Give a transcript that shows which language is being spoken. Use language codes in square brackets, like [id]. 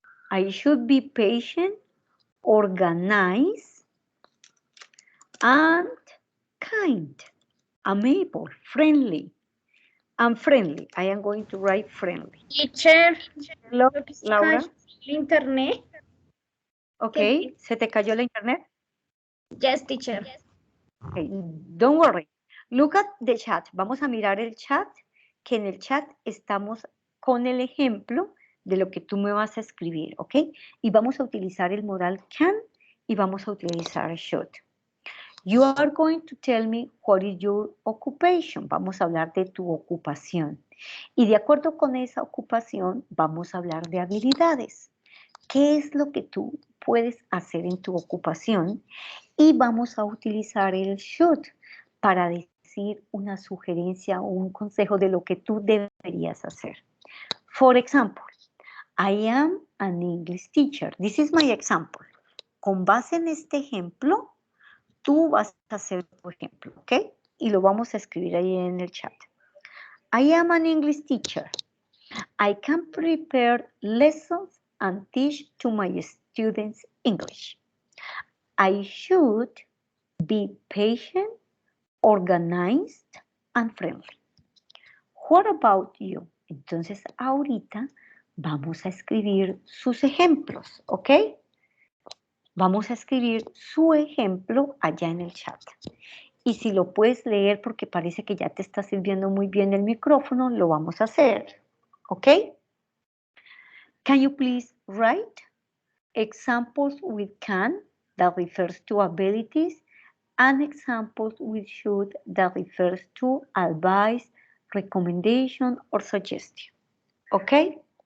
[en] I should be patient, organize, and kind, amiable, friendly. I'm friendly. I am going to write friendly. Teacher, Hello, [es] lo que se Laura. cayó el internet. Ok, ¿se te cayó la internet? [en] Yes, teacher. Okay, don't worry. Look at the chat. [es] Vamos a mirar el chat, que en el chat estamos con el ejemplo de lo que tú me vas a escribir, ¿ok? Y vamos a utilizar el modal can y vamos a utilizar should. [en] You are going to tell me what is your occupation. [es] Vamos a hablar de tu ocupación. Y de acuerdo con esa ocupación, vamos a hablar de habilidades. ¿Qué es lo que tú puedes hacer en tu ocupación? Y vamos a utilizar el should para decir una sugerencia o un consejo de lo que tú deberías hacer. [en] For example, I am an English teacher. This is my example. [es] Con base en este ejemplo, tú vas a hacer tu ejemplo, ¿ok? Y lo vamos a escribir ahí en el chat. [en] I am an English teacher. I can prepare lessons and teach to my students English. I should be patient, organized, and friendly. What about you? [es] Entonces, ahorita vamos a escribir sus ejemplos, ¿ok? Vamos a escribir su ejemplo allá en el chat. Y si lo puedes leer porque parece que ya te está sirviendo muy bien el micrófono, lo vamos a hacer, ¿ok? [en] Can you please write examples with can that refers to abilities and examples with should that refers to advice, recommendation, or suggestion. Okay?